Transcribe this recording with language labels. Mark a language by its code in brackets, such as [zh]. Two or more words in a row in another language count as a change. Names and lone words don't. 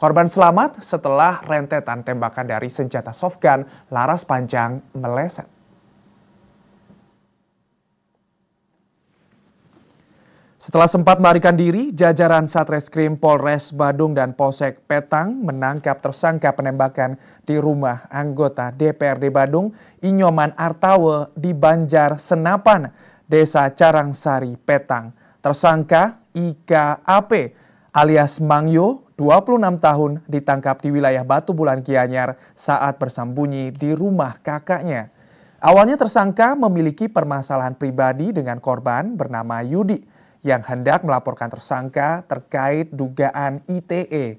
[id] Korban selamat setelah rentetan tembakan dari senjata softgun laras panjang meleset. Setelah sempat melarikan diri, jajaran Satreskrim Polres Badung dan Polsek Petang menangkap tersangka penembakan di rumah anggota DPRD Badung, Inyoman Artawe di Banjar Senapan, Desa Carangsari, Petang. Tersangka IKAP alias Mangyo, 26 tahun, ditangkap di wilayah Batu Bulan Gianyar saat bersembunyi di rumah kakaknya. Awalnya tersangka memiliki permasalahan pribadi dengan korban bernama Yudi yang hendak melaporkan tersangka terkait dugaan ITE.